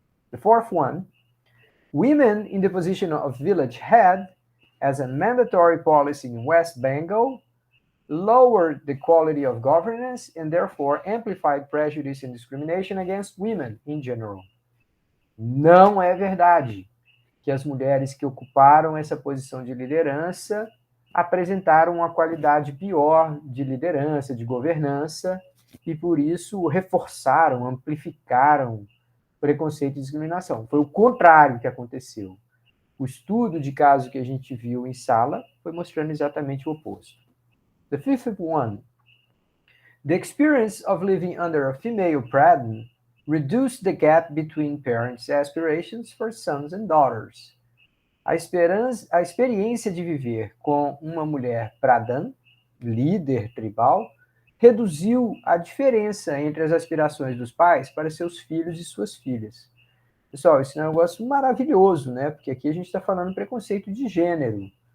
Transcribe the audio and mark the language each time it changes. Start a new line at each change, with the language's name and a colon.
English: The fourth one, women in the position of village head, as a mandatory policy in West Bengal, lowered the quality of governance and therefore amplified prejudice and discrimination against women in general.
Portuguese: Não é verdade que as mulheres que ocuparam essa posição de liderança apresentaram uma qualidade pior de liderança, de governança, e por isso reforçaram, amplificaram preconceito e discriminação. Foi o contrário que aconteceu. O estudo de caso que a gente viu em sala foi mostrando exatamente o oposto.
English: The fifth one, the experience of living under a female pradhan reduced the gap between parents' aspirations for sons and daughters.
Portuguese: A experiência de viver com uma mulher pradhan, líder tribal, reduziu a diferença entre as aspirações dos pais para seus filhos e suas filhas. Pessoal, esse é um negócio maravilhoso, né? Porque aqui a gente está falando preconceito de gênero.